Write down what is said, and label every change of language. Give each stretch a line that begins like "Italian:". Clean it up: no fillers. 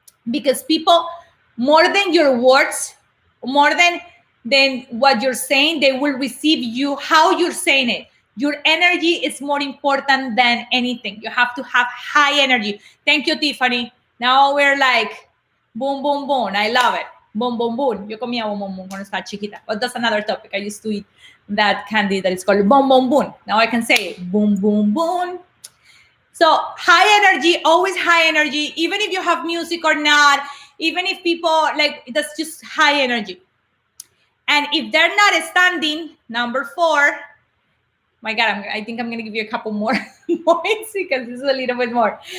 English: Because people, more than your words, more than what you're saying, they will receive you, how you're saying it. Your energy is more important than anything. You have to have high energy. Thank you, Tiffany. Now we're like, boom, boom, boom. I love it.
Spanish: Boom, boom, boom. Yo comía boom, boom, boom cuando estaba chiquita.
English: But that's another topic. I used to eat that candy that is called boom, boom, boom. Now I can say it. Boom, boom, boom. So high energy, always high energy. Even if you have music or not, even if people, like, that's just high energy. And if they're not standing, number 4, my God, I think I'm going to give you a couple more points because this is a little bit more.